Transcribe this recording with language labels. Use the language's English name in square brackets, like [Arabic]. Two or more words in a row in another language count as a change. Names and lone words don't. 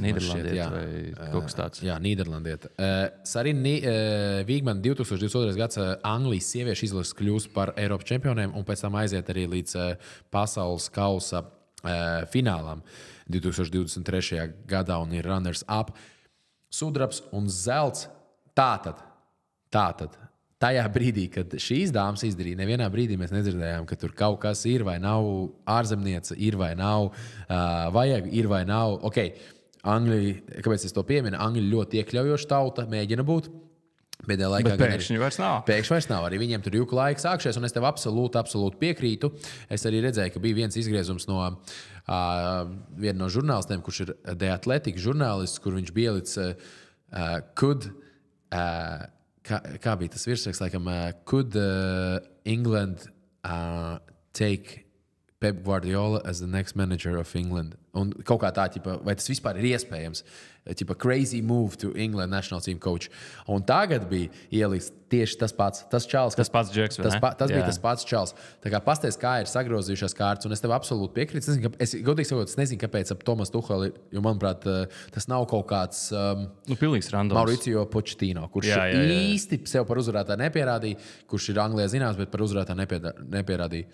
[Latvian] Vai kaut kas tāds. Jā, Nīderlandiete. Sarina Vīgmana 2022. gads Anglijas sieviešu izlases kļūs par Eiropas čempioniem un pēc tam aiziet arī līdz pasaules kausa finālam 2023. gadā un ir [English] runners up. [Latvian] Sudrabs un zelts. Tātad. Tajā brīdī, kad šīs dāmas izdarīja, nevienā brīdī mēs nedzirdējām, ka tur kaut kas ir vai nav, ārzemniece ir vai nav, vajag ir vai nav. Okay. Angļi, kāpēc es to pieminu? Angļi ļoti iekļaujoša tauta, mēģina būt. Bet pēkšņi vairs nav. Pēkšņi vairs nav. Arī viņiem tur juku laiks sākšies, un es tev absolūti piekrītu. Es arī redzēju, ka bija viens izgriezums no viena no žurnālistiem, kurš ir The Athletic žurnālists, kur viņš bija līdz Kā bija tas virsraksts, laikam, [English] could England take Pep Guardiola as the next manager of England? [Latvian] Un kaut kā tā, vai tas vispār ir iespējams? [English] Crazy move to England national team coach. [Latvian] Un tagad bija ieliks tieši tas pats čals. Tas pats Džeks, vai ne? Tas bija tas pats čals. Tā kā pasties, kā ir sagrozījušās kārtas, un es tev absolūti piekrītu. Es godīgi sakot, es nezinu, kāpēc ap Tomas Tucheli, jo, manuprāt, tas nav kaut kāds pilnīgs randoms. Mauricio Pochettino, kurš īsti sev par uzvarētāju nepierādīja, kurš ir Anglijā zināms, bet par uzvarētāju nepierādīja.